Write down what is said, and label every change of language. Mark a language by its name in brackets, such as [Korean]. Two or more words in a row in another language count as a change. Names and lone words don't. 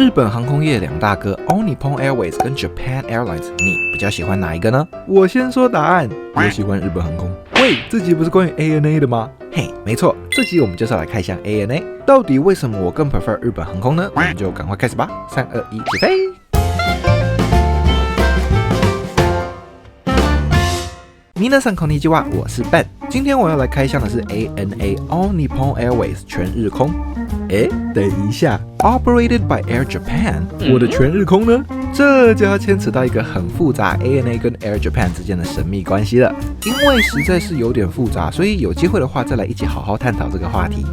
[Chinese] 本航空业两大哥 All Nippon Airways 跟 Japan Airlines，你比较喜欢哪一个呢？我先说答案，我喜欢日本航空。喂，这集不是关于 ANA 的吗？嘿，没错，这集我们就是要来看一下 ANA， 到底为什么我更 prefer 日本航空呢？我们就赶快开始吧，3、2、1，起飞！ [Japanese] 皆さんこんにちは， [Chinese] 我是 Ben。今天我要来开箱的是 ANA All Nippon Airways 全日空。等一下 ， [English] Operated by Air Japan， [Chinese] 我的全日空呢？这就要牵扯到一个很复杂 ANA 跟 Air Japan 之间的神秘关系了。因为实在是有点复杂，所以有机会的话再来一起好好探讨这个话题。